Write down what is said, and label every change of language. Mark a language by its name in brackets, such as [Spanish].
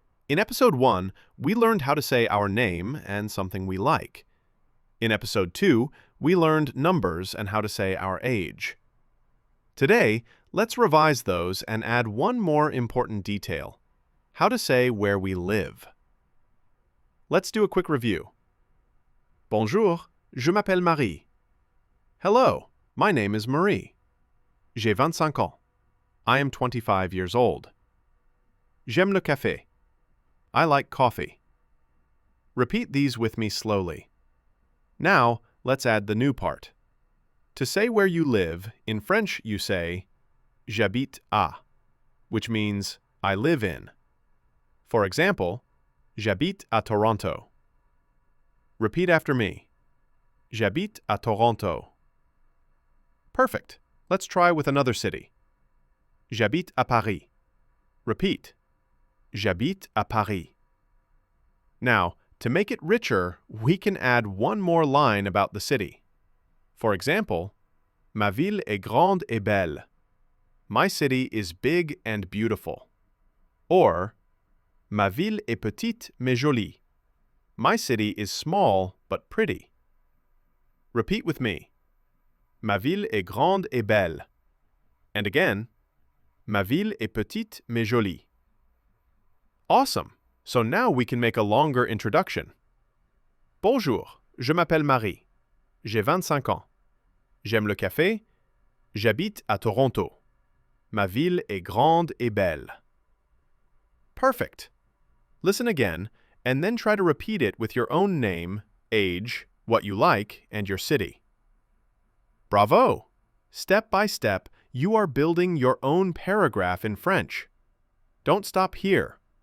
[English] In episode 1, we learned how to say our name and something we like. In episode 2, we learned numbers and how to say our age. Today, let's revise those and add one more important detail: how to say where we live. Let's do a quick review. [French] Bonjour, je m'appelle Marie. [English] Hello, my name is Marie. [French] J'ai 25 ans. [English] I am 25 years old. [French] J'aime le café. [English] I like coffee. Repeat these with me slowly. Now, let's add the new part. To say where you live, in French you say [French] j'habite à, [English] which means I live in. For example, [French] j'habite à Toronto. [English] Repeat after me. [French] J'habite à Toronto. [English] Perfect. Let's try with another city. [French] J'habite à Paris. [English] Repeat. [French] J'habite à Paris. [English] Now, to make it richer, we can add one more line about the city. For example, [French] ma ville est grande et belle. [English] My city is big and beautiful. Or, [French] ma ville est petite mais jolie. [English] My city is small but pretty. Repeat with me. [French] Ma ville est grande et belle. [English] And again, [French] ma ville est petite mais jolie. [English] Awesome! So now we can make a longer introduction. [French] Bonjour, je m'appelle Marie. J'ai 25 ans. J'aime le café. J'habite à Toronto. Ma ville est grande et belle. [English] Perfect! Listen again, and then try to repeat it with your own name, age, what you like, and your city. Bravo! Step by step, you are building your own paragraph in French. Don't stop here.